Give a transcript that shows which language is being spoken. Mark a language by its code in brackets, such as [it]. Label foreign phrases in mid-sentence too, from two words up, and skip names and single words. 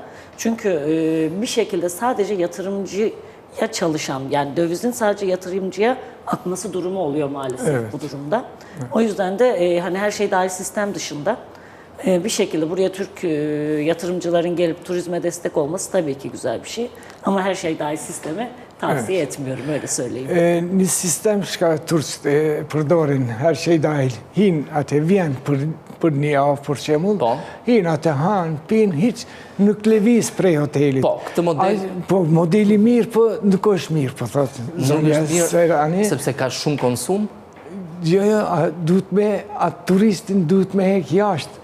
[tr] Çünkü bir şekilde sadece yatırımcıya çalışan, yani dövizin sadece yatırımcıya akması durumu oluyor maalesef bu durumda. Evet. O yüzden de hani her şey dahil sistem dışında bir şekilde buraya Türk yatırımcıların gelip turizme destek olması tabii ki güzel bir şey. Ama her şey dahil sistemi Tavsiye etmiyorum, öyle söyleyeyim. [sq] Një sistem shka turqët e përdorin [tr] her şey dahil. [sq] Hin atë vjen për një javë, për shembull, Po. hin atë han, pin, hiç nuk lëviz prej hotelit. Po, këtë model... Po, modeli mirë, po nuk është mirë, po thotë. Nuk është mirë, sepse ka shumë konsum? Jo, duhet me, atë turistin duhet me hek jashtë.